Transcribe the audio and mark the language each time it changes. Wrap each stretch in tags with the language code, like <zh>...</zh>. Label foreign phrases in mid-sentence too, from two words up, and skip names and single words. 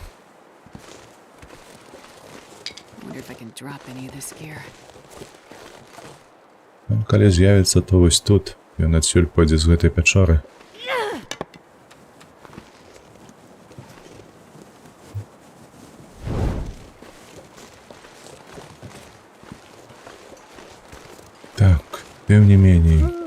<en>Wonder if I can drop any of this gear.</en> <be>Калі з'явіцца, то вось тут. Ён адсюль пойдзе з гэтай пячоры. Так, тым не меней.</be>